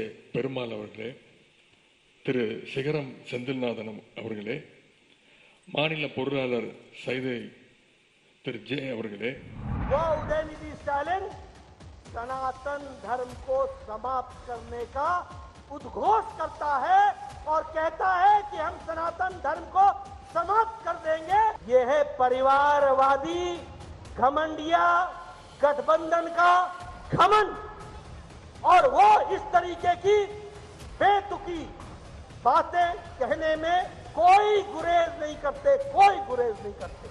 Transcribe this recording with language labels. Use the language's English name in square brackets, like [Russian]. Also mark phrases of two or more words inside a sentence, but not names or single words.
[Tamil] பெருமாள் அவர்களே, திரு சிகரம் செந்தில்நாதன் அவர்களே, மாநில பொருளாளர் சைதை திரு ஜே அவர்களே, [Hindi] उदयनिधि स्टालिन सनातन धर्म को समाप्त करने का उद्घोष करता है और कहता है कि हम सनातन धर्म को समाप्त कर देंगे। ये है परिवारवादी घमंडिया गठबंधन का घमंड और वो इस तरीके की बेतुकी बातें कहने में कोई गुरेज नहीं करते, कोई गुरेज नहीं करते।